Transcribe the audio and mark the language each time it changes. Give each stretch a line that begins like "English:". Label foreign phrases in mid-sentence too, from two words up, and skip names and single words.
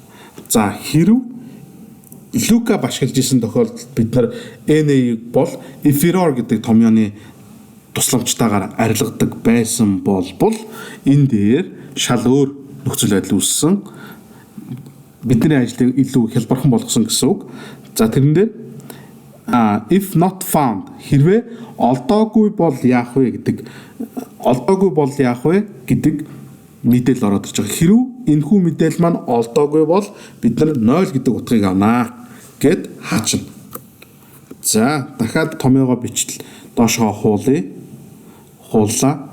Mongolian: За хэрв lookup ашиглаж исэн тохиолдолд бид нар NA-г бол inferior гэдэг томьёоны тусламжтайгаар арилгадаг байсан бол энэ дээр шал өөр нөхцөл байдал үүссэн. Бидний ажлыг илүү хялбархан болгосон гэсэн үг. За тэрэн дээр
English: if not found
Mongolian: хэрвээ олдоогүй бол яах вэ гэдэг мэдээлэл ороод ирж байгаа. Хэрв энэхүү мэдээлэл маань олдоогүй бол бид нар 0 гэдэг утгыг авнаа гэд хаачна. За дахиад томьёогоо бичил доошоо хууллаа.